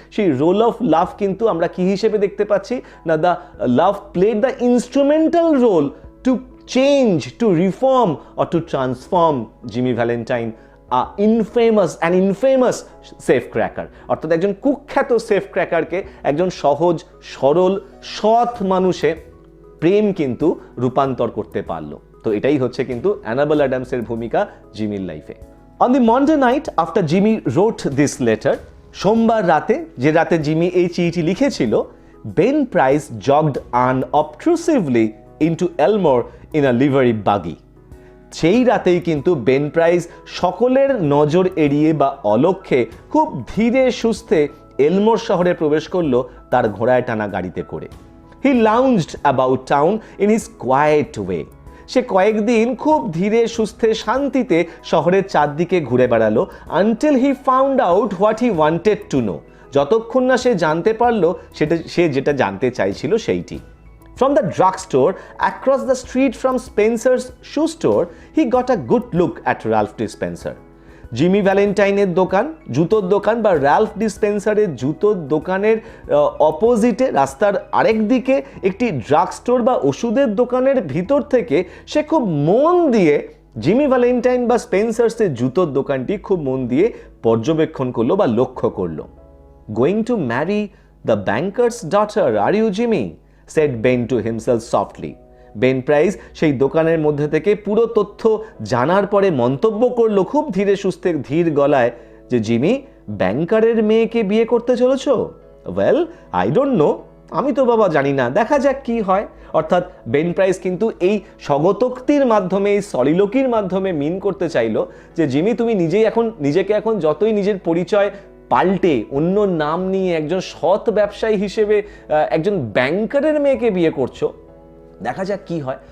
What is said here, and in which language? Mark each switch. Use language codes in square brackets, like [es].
[en] সেই role of love [bn] কিন্তু আমরা কি হিসেবে দেখতে পাচ্ছি না, [en] The love played the instrumental role to change, to reform or to transform Jimmy Valentine infamous safe cracker. [bn] অর্থাৎ একজন কুখ্যাত সেফ ক্র্যাকারকে একজন সহজ সরল সৎ মানুষে প্রেম কিন্তু রূপান্তর করতে পারলো। তো এটাই হচ্ছে কিন্তু অ্যানাবেল অ্যাডামসের ভূমিকা জিমির লাইফে। [en] On the Monday night after Jimmy wrote this letter, [bn] সোমবার রাতে, যে রাতে জিমি এই চিঠিটি লিখেছিল, [en] Ben Price jogged unobtrusively into Elmore in a livery buggy. [bn] সেই রাতেই কিন্তু বেন প্রাইস সকলের নজর এড়িয়ে বা অলক্ষ্যে খুব ধীরে সুস্থে এলমোর শহরে প্রবেশ করলো তার ঘোড়ায় টানা গাড়িতে করে। [en] He lounged about town in his quiet way. [bn] সে কয়েকদিন খুব ধীরে সুস্থে শান্তিতে শহরের চারদিকে ঘুরে বেড়ালো [en] until he found out what he wanted to know, [bn] যতক্ষণ না সে জানতে পারলো সে যেটা জানতে চাইছিল সেইটি। [en] From the drugstore across the street from Spencer's shoe store, he got a good look at Ralph Dispenser. [bn] Jimmy ভ্যালেন্টাইনের দোকান, জুতোর দোকান বা র্যালফ ডিসপেন্সারের জুতোর দোকানের অপোজিটে রাস্তার আরেক দিকে একটি ড্রাগ স্টোর বা ওষুধের দোকানের ভিতর থেকে সে খুব মন দিয়ে জিমি ভ্যালেন্টাইন বা স্পেন্সার্সের জুতোর দোকানটি খুব মন দিয়ে পর্যবেক্ষণ করলো বা লক্ষ্য করলো। [en] Going to marry the banker's daughter, are you, Jimmy? said Ben to himself softly. [bn] Ben price সেই দোকানের মধ্যে থেকে পুরো তথ্য জানার পরে মন্তব্য করলো খুব ধীরে সুস্থে ধীর গলায় যে জিমি, ব্যাংকারের মেয়েকে বিয়ে করতে চলেছো? [en] well, I don't know, [bn] আমি তো বাবা জানি না, দেখা যাক কি হয়। অর্থাৎ বেন প্রাইস কিন্তু এই স্বগতোক্তির মাধ্যমে, এই সলিলোকির মাধ্যমে মিন করতে চাইলো যে জিমি, তুমি নিজেকে এখন যতই নিজের পরিচয় পাল্টে অন্য নাম নিয়ে একজন সৎ ব্যবসায়ী হিসেবে একজন ব্যাংকারের মেয়েকে বিয়ে করছো, দেখা যাক কি হয়।